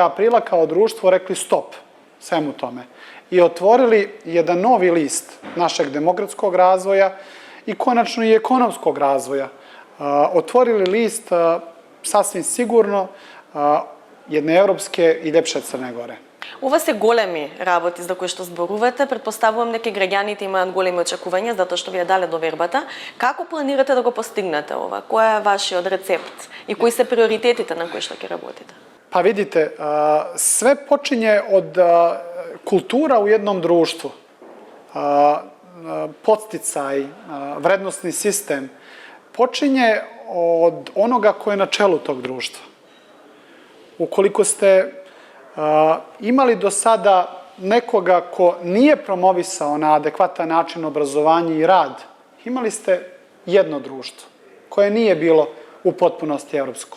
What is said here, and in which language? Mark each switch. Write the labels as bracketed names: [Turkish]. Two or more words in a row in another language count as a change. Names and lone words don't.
[Serbian] aprila kao društvo rekli stop svemu tome i otvorili jedan novi list našeg demokratskog razvoja i konačno i ekonomskog razvoja. Otvorili list sasvim sigurno jedne европske и ljepše Crne Gore. [Macedonian] Ова се големи работи за кои што зборувате. Предпоставувам дека граѓаните имаат големи очекувања затоа што ви ја дале довербата. Како планирате да го постигнете ова? Кој е вашиот рецепт и кои се приоритетите на кои што ќе работите? [Serbian] Pa vidite, sve počinje od kultura u jednom društvu. Podsticaj, vrednostni sistem počinje od onoga ko je na čelu tog društva. Ukoliko ste imali do sada nekoga ko nije promovisao na adekvatan način obrazovanje i rad, imali ste jedno društvo koje nije bilo u potpunosti evropsko.